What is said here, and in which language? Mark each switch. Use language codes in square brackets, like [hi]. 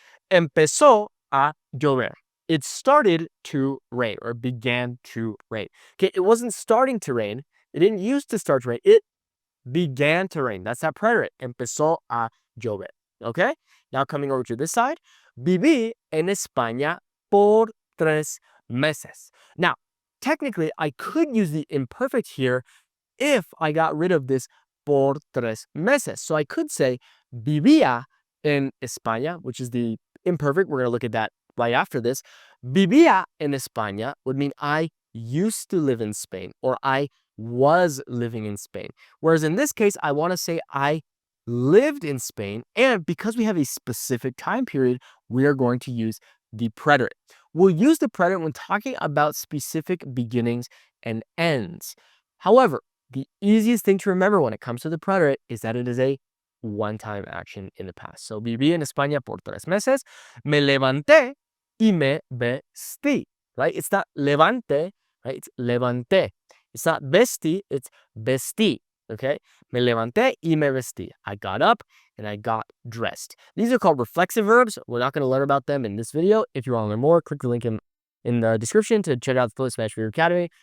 [es] Empezó a llover. [en] It started to rain, or began to rain. Okay, it wasn't starting to rain. It didn't used to start to rain. It began to rain. That's that preterite. [es] Empezó a llover. [en] Okay? Now coming over to this side. [es] Viví en España por 3 meses. [en] Now, technically, I could use the imperfect here if I got rid of this [es] por 3 meses. [en] So I could say [es] vivía en España, [en] which is the imperfect. We're going to look at that right after this. [es] Vivía en España [en] would mean I used to live in Spain, or I was living in Spain. Whereas in this case, I want to say I lived in Spain. And because we have a specific time period, we are going to use the preterite. we'll use the preterite when talking about specific beginnings and ends. However, the easiest thing to remember when it comes to the preterite is that it is a one-time action in the past. [es] So, viví en España por 3 meses, me levanté y me vestí, [en] right? It's not levante, right? It's levanté. It's not vestí, it's vestí, okay? [es] Me levanté y me vestí. [en] I got up and I got dressed. These are called reflexive verbs. We're not going to learn about them in this video. If you want to learn more, click the link in the description to check out the Fluent Spanish Video Academy.